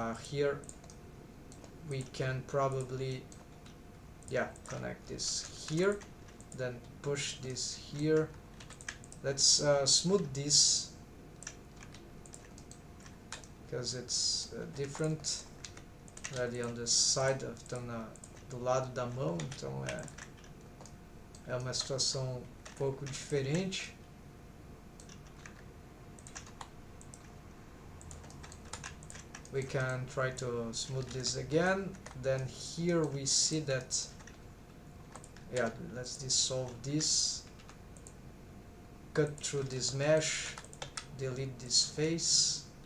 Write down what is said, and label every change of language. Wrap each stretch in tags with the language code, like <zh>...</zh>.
<en>Here we can probably, yeah, connect this here, then push this here. Let's smooth this because it's different</en> <pt>ali</pt> <en>on the side,</en> <pt>estão do lado da mão, então é uma situação um pouco diferente.</pt> <en>We can try to smooth this again. Then here we see that, yeah, let's dissolve this, cut through this mesh, delete this face.</en>